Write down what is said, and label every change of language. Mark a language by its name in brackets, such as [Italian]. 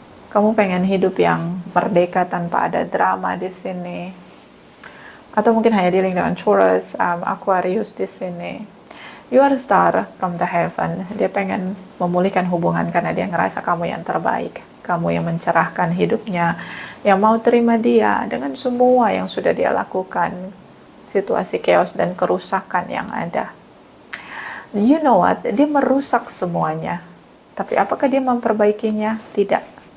[Indonesian] Kamu pengen hidup yang merdeka tanpa ada drama di sini. atau mungkin hanya dealing dengan Taurus, Aquarius di sini. [English] You are a star from the heaven. [Indonesian] Dia pengen memulihkan hubungan karena dia ngerasa kamu yang terbaik, kamu yang mencerahkan hidupnya, yang mau terima dia dengan semua yang sudah dia lakukan, situasi chaos dan kerusakan yang ada. [English] You know what? [Indonesian] Dia merusak semuanya. Tapi apakah dia memperbaikinya? Tidak.